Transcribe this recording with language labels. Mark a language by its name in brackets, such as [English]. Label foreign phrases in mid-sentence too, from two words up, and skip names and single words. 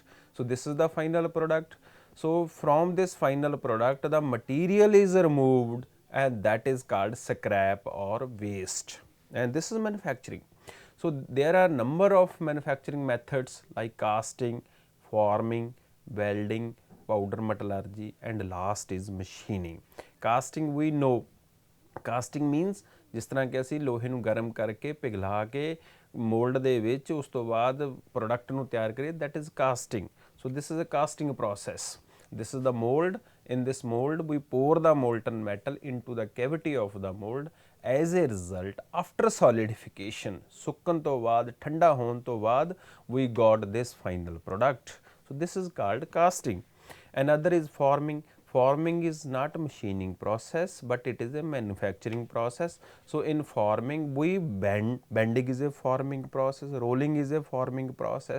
[English] So this is the final product. So from this final product the material is removed, and that is called scrap or waste, and this is manufacturing. So there are number of manufacturing methods like casting, forming, welding, powder metallurgy, and last is machining. Casting we know, casting means [Punjabi] ਜਿਸ ਤਰ੍ਹਾਂ ਕਿ ਅਸੀਂ ਲੋਹੇ ਨੂੰ ਗਰਮ ਕਰਕੇ ਪਿਘਲਾ ਕੇ ਮੋਲਡ ਦੇ ਵਿੱਚ ਉਸ ਤੋਂ ਬਾਅਦ ਪ੍ਰੋਡਕਟ ਨੂੰ ਤਿਆਰ ਕਰੀਏ, [English] that is casting. So this is a casting process. This is the mold. In this mold we pour the molten metal into the cavity of the mold. As a result, after solidification, [Punjabi] ਸੁੱਕਣ ਤੋਂ ਬਾਅਦ, ਠੰਡਾ ਹੋਣ ਤੋਂ ਬਾਅਦ, [English] we got this final product. So this is called casting. Another is forming. Forming is not a machining process, but it is a manufacturing process. So in forming we bend, bending is a forming process, rolling is a forming process.